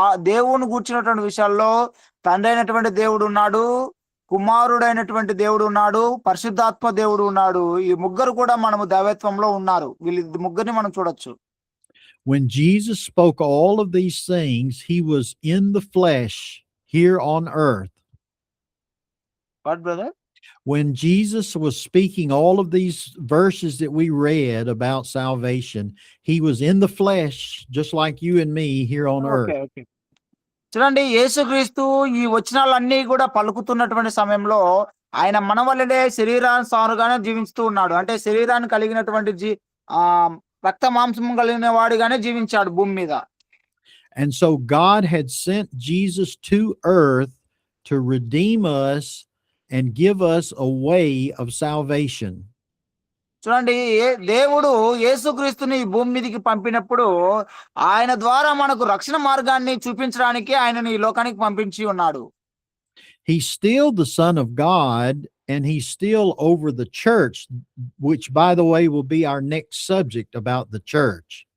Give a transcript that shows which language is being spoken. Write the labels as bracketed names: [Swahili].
[Telugu] దేవుని కూర్చున్నటువంటి విషయాల్లో తండ్రి అయినటువంటి దేవుడు ఉన్నాడు, కుమారుడైనటువంటి దేవుడు ఉన్నాడు, పరిశుద్ధాత్మ దేవుడు ఉన్నాడు. ఈ ముగ్గురు కూడా మనము దైవత్వంలో ఉన్నారు. వీళ్ళ ముగ్గురిని మనం చూడొచ్చు. [English] When Jesus spoke all of these things, he was in the flesh here on earth. What brother? When Jesus was speaking all of these verses that we read about salvation, he was in the flesh, just like you and me here on earth. Okay. Okay. [Telugu] చూడండి, యేసుక్రీస్తు ఈ వచనాలన్నీ కూడా పలుకుతున్నటువంటి సమయంలో ఆయన మన వల్లనే శరీరానుసారుగానే జీవిస్తూ ఉన్నాడు. అంటే శరీరాన్ని కలిగినటువంటి రక్త మాంసం కలిగిన వాడిగానే జీవించాడు భూమి మీద. [English] And so God had sent Jesus to earth to redeem us and give us a way of salvation. [Telugu] చూడండి, దేవుడు యేసుక్రీస్తుని ఈ భూమి మీదకి పంపినప్పుడు ఆయన ద్వారా మనకు రక్షణ మార్గాన్ని చూపించడానికి ఆయనని ఈ లోకానికి పంపించి ఉన్నాడు. [English] He's still the Son of God, and he's still over the church, which, by the way, will be our next subject about the church.